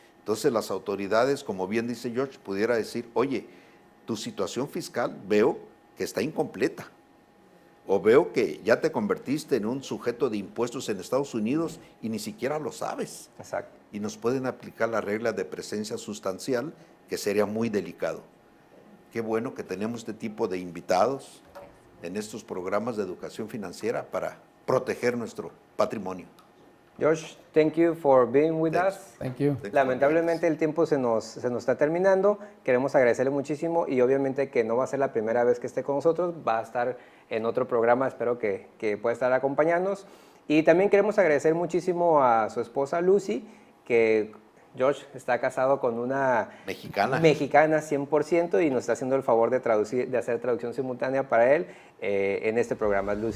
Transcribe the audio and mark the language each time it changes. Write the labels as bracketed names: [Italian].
[Spanish] Entonces las autoridades, como bien dice George, pudiera decir, oye, tu situación fiscal veo que está incompleta, o veo que ya te convertiste en un sujeto de impuestos en Estados Unidos y ni siquiera lo sabes. Exacto. Y nos pueden aplicar la regla de presencia sustancial, que sería muy delicado. Qué bueno que tenemos este tipo de invitados en estos programas de educación financiera para proteger nuestro patrimonio. [English] Josh, thank you for being with us. Thank you. [Spanish] Lamentablemente el tiempo se nos está terminando. Queremos agradecerle muchísimo y obviamente que no va a ser la primera vez que esté con nosotros, va a estar en otro programa, espero que pueda estar acompañándonos. Y también queremos agradecer muchísimo a su esposa Lucy, que Josh está casado con una mexicana 100% y nos está haciendo el favor de hacer traducción simultánea para él en este programa.